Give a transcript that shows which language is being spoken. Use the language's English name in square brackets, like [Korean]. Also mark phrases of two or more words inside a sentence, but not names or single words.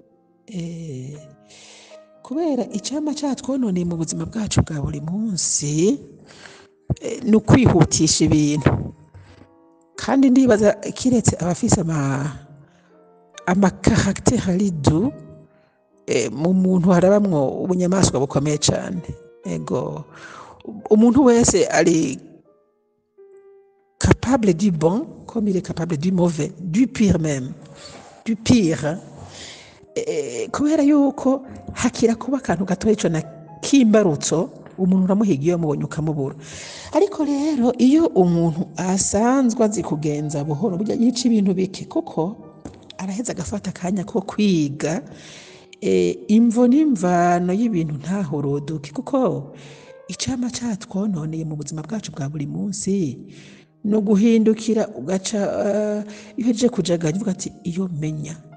[Rundi] kubera icama catwononeye mu buzima bwacu bwa buri munsi ni ukwihutisha ibintu kandi ndibaza kiretse abafise amakaragiteri du mu muntu harabamwo ubunyamaswa bukomeye cyane ego umuntu wese ari [French] capable du bon comme il est capable du mauvais du pire même du pire [Rundi] kubera yuko hakira kuba akantu gatoya ico na kimbarutso umuntu uramuhiga iyo mubonye ukamubura ariko rero iyo umuntu asanzwe azi kugenza buhoro burya yica ibintu bike kuko araheza agafata akanya ko kwiga imvo n'imvano y'ibintu ntahorodoke kuko icama catwononeye mu buzima bwacu bwa buri munsi no guhindukira ugaca iyo uhejeje kujaganya uvuga ati iyo menya